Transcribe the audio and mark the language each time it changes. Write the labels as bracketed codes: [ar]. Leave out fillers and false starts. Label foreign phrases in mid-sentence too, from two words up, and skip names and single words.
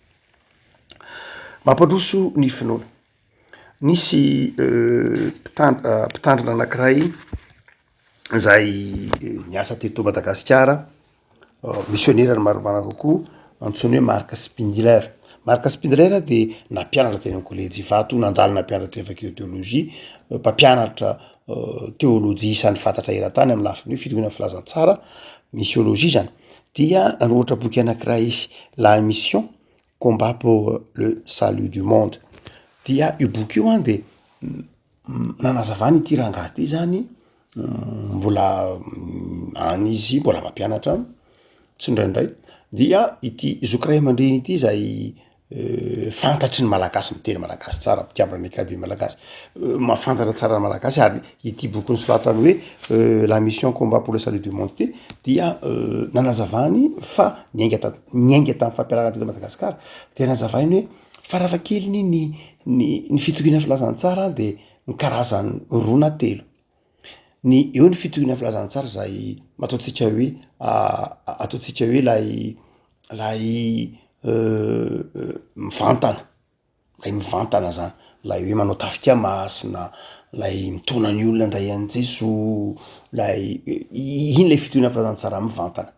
[mg] Mampandroso ny finoana. Nisy mpitandrina anankiray zay niasa teto Madagasikara, missionnaire maromaro kokoa, antsoiny hoe Marc Spindler. Marc Spindler de nampianatra teny amin'ny kolejy Ivato, nandalo nampianatra teny fakulté-teolojia, mpampianatra teolojia isan'ny fantatra eran-tany amin'ny lafiny hoe fitoviana filazantsara, missiologie zany. Dia nanohatra boky anankiray izy, [fr] La mission, combat pour le salut du monde. [mg] Dia io boky io de nanazavany ity rangahy ity zany, mbola any izy mbola mampianatra tsy indraindray, dia ity zoky ray aman-dreny ity zay fantatry ny malagasy miteny malagasy tsara, mpiambina ny akademy malagasy, mahafantatra tsara ny malagasy ary ity boky nosoratany hoe [fr] La mission combat pour le salut du monde [mg] ty dia nanazavany fa niainga tamin'ny fampianarana teto Madagasikara, de nazavainy hoe farafahakeliny ny fitoviana filazantsara de ny karazany roa na telo. Ny eo ny fitoviana filazantsara zay ataontsika hoe lay mivantana zany, lay hoe manao tafika masina, lay mitona ny olona ndray an' Jesosy, iny lay fitoviana filazantsara mivantana.